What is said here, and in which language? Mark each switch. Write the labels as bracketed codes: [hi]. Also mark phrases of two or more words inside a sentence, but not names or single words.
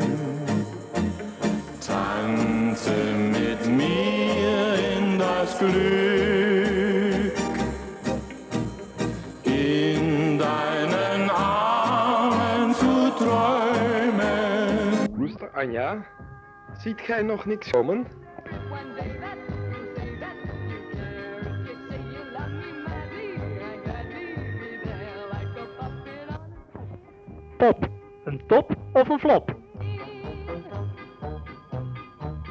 [de] tanze mit mir in das Glück, in deinen Armen zu träumen. [nl] Roester Anja, ziet gij nog niks komen? Pop, een top of een flop?